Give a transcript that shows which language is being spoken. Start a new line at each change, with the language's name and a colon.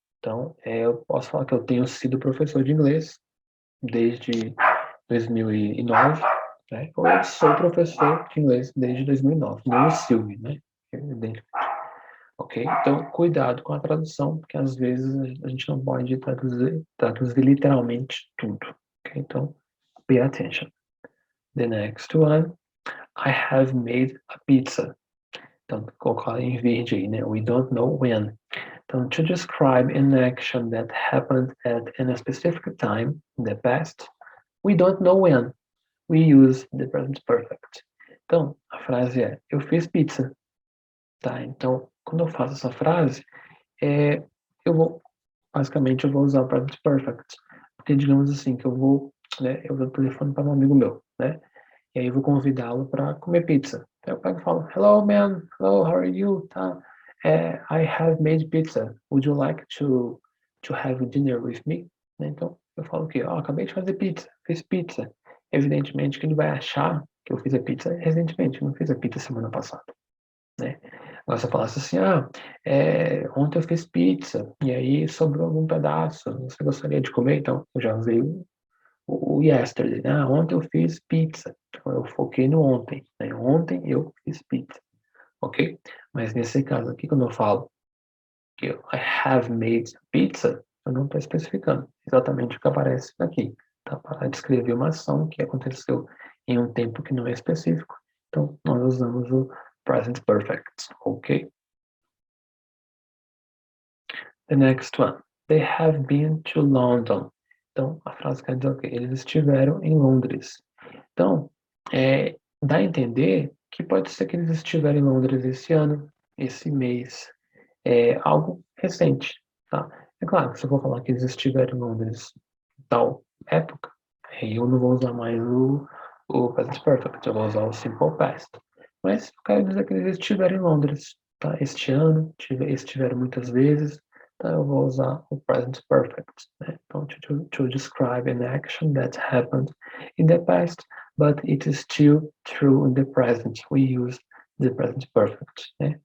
Portuguese: Então, eu posso falar que eu tenho sido professor de inglês desde 2009, né? Ou eu sou professor de inglês desde 2009, não o Silvio, né? Ok? Então, cuidado com a tradução, porque às vezes a gente não pode traduzir literalmente tudo.
English: Ok? Então, pay attention. The next one, I have made a pizza.
Portuguese: Então, colocar em verde aí, né?
English: We don't know when. Então, to describe an action that happened at a specific time in the past, we don't know when. We use the present perfect.
Portuguese: Então, a frase é: eu fiz pizza. Tá? Então, quando eu faço essa frase, eu vou, basicamente, eu vou usar o present perfect. Porque, digamos assim, que eu vou, né, eu dou o telefone para um amigo meu, né? E aí eu vou convidá-lo para comer pizza. Então eu pego e falo,
English: hello man, hello, how are you?
Portuguese: Tá?
English: I have made pizza. Would you like to have dinner with me?
Portuguese: Então eu falo o quê? Acabei de fazer pizza, fiz pizza. Evidentemente que ele vai achar que eu fiz a pizza recentemente, eu não fiz a pizza semana passada, né? Agora se eu falasse assim, ontem eu fiz pizza, e aí sobrou algum pedaço, você gostaria de comer? Então eu já usei o yesterday, né? Ontem eu fiz pizza. Então, eu foquei no ontem, né? Ontem eu fiz pizza, ok? Mas nesse caso aqui, quando eu falo que
English: I have made pizza,
Portuguese: eu não estou especificando exatamente o que aparece aqui, tá? Para descrever uma ação que aconteceu em um tempo que não é específico. Então, nós usamos o present perfect, ok?
English: The next one. They have been to London.
Portuguese: Então, a frase quer dizer o quê? Eles estiveram em Londres. Então, dá a entender que pode ser que eles estiveram em Londres esse ano, esse mês, algo recente, tá? É claro que se eu for falar que eles estiveram em Londres em tal época, aí eu não vou usar mais o present perfect, eu vou usar o simple past. Mas eu quero dizer que eles estiveram em Londres, tá? Este ano, estiveram muitas vezes, então eu vou usar o present perfect, né?
English: Então, to describe an action that happened in the past, but it is still true in the present. We use the present perfect,
Portuguese: né?